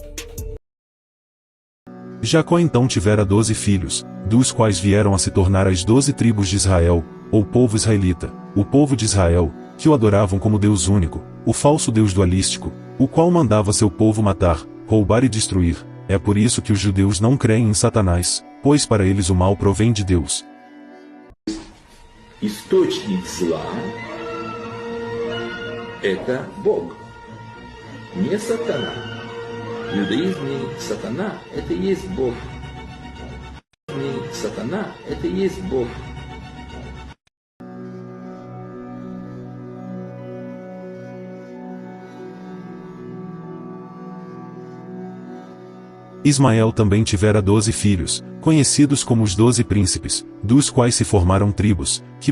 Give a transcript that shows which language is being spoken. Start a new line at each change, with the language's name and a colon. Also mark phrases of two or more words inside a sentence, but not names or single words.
Portuguese: Jacó então tivera 12 filhos, dos quais vieram a se tornar as 12 tribos de Israel, ou povo israelita, o povo de Israel, que o adoravam como Deus único, o falso Deus dualístico, o qual mandava seu povo matar, roubar e destruir. É por isso que os judeus não creem em Satanás, pois para eles o mal provém de Deus.
Russian: Источник зла – это Бог, не сатана. В иудаизме сатана – это и есть Бог. Сатана – это и есть Бог.
Portuguese: Ismael também tivera 12 filhos, conhecidos como os 12 príncipes, dos quais se formaram tribos, que